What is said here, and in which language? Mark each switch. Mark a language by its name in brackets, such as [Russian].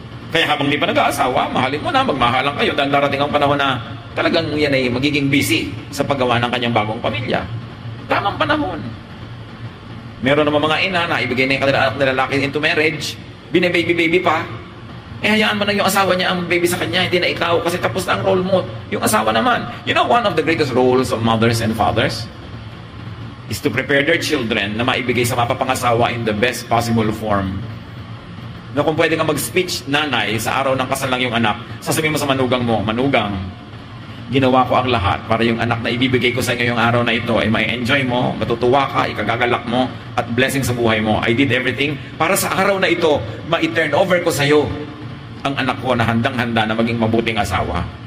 [Filipino] Kaya habang di pa nag-aasawa, mahalin mo na, magmahalan kayo dahil darating ang panahon na talagang yan ay magiging busy sa paggawa ng kanyang bagong pamilya. Tamang panahon. Meron naman mga ina na ibigay na yung kanilang anak na lalaki [English] into marriage, [Filipino] bine-baby-baby pa, hayaan mo na yung asawa niya ang baby sa kanya, hindi na ikaw kasi tapos na ang role mo. Yung asawa naman. [English] You know, one of the greatest roles of mothers and fathers is to prepare their children [Filipino] na maibigay sa mapapangasawa [English] in the best possible form. [Filipino] Na kung pwede kang mag-speech, nanay, sa araw ng kasal lang yung anak, sasabihin mo sa manugang mo, manugang, ginawa ko ang lahat para yung anak na ibibigay ko sa inyo yung araw na ito ay mai-enjoy mo, matutuwa ka, ikagagalak mo, at blessing sa buhay mo. [English] I did everything [Filipino] para sa araw na ito, ma-turn over ko sa iyo ang anak ko na handang-handa na maging mabuting asawa.